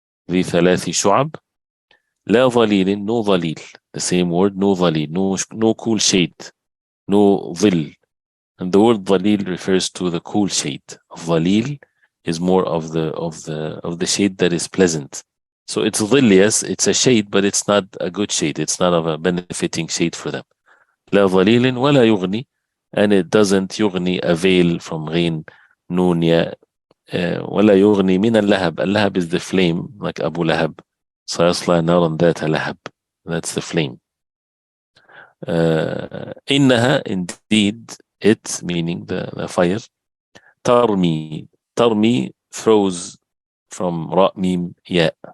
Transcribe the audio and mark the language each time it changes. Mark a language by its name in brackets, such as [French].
[Arabic] ذي ثلاث شعب, لا ظليل, [English] no ظليل, the same word, no ظليل, no cool shade, no ظل. And the word ظليل refers to the cool shade. ظليل is more of the shade that is pleasant. So it's ظل, yes, it's a shade, but it's not a good shade. It's not of a benefiting shade for them. [Arabic] لا ظليل ولا يغني, [English] and it doesn't [Arabic] يغني, [English] avail from [Arabic] غين نون ياء, ولا يغني من اللهب. [English] اللهب is the flame, like Abu Lahab. [Arabic] سيصلى نارا ذات لهب. [English] That's the flame. إنها, indeed, it, meaning the fire. [Arabic] ترمي, ترمي, [English] throws from ra mim ya.